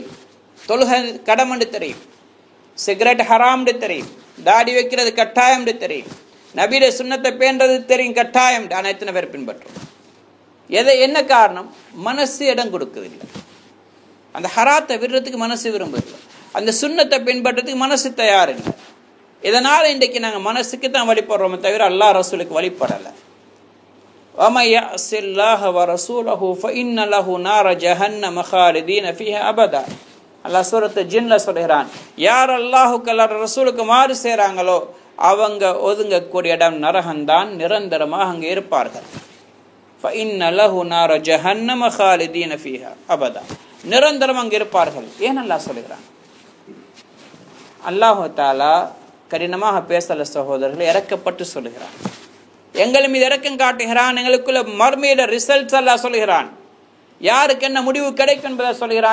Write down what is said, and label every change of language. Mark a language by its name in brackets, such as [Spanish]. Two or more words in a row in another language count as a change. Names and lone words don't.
[Tamil] தொழுகை கடமைன்னு தெரியும், சிகரெட் ஹராம்னு தெரியும், தாடி வைக்கிறது கட்டாயம்னு தெரியும், நபியுடைய சுன்னத்தை பேண்டது தெரியும் கட்டாயம். ஆனால் எத்தனை பேர் பின்பற்றும்? என்ன காரணம்? மனசு இடம் கொடுக்குதில்லை. அந்த ஹராத்தை விடுறதுக்கு மனசு விரும்புதில்லை, அந்த சுன்னத்தை பின்பற்றதுக்கு மனசு தயார் இல்லை. இதனால் இன்றைக்கு நாங்கள் மனசுக்கு தான் வழிபடுறோமே தவிர அல்லாஹ் ரசூலுக்கு வழிபடலை. [Arabic] وَمَن يَعْصِ اللَّهَ وَرَسُولَهُ فَإِنَّ لَهُ نَارَ جَهَنَّمَ خَالِدِينَ فِيهَا أَبَدًا. [Tamil] அல்லாஹ் சூரத்து ஜின்ல சொல்கிறான், யார் அல்லாஹுக்கு அல்லாஹ் ரசூலுக்கு மாறு செய்றாங்களோ அவங்க ஒதுங்கக்கூடிய இடம் நரகம்தான், நிரந்தரமாக அங்கே இருப்பார்கள். [Arabic] فَإِنَّ لَهُ نَارَ جَهَنَّمَ خَالِدِينَ فِيهَا أَبَدًا. [Tamil] நிரந்தரம் அங்கே இருப்பார்கள். ஏன் அல்லாஹ் சொல்கிறான்? [Arabic] الله تعالى [Tamil] கடினமாக பேசல சகோதரர்களை, இறக்கப்பட்டு சொல்கிறான். எங்கள் மீது இறக்கம் காட்டுகிறான். எங்களுக்குள்ள மர்மையில ரிசல்ட்ஸ் எல்லாம் சொல்கிறான். யாருக்கு என்ன முடிவு கிடைக்கும் என்பதை சொல்கிறான்.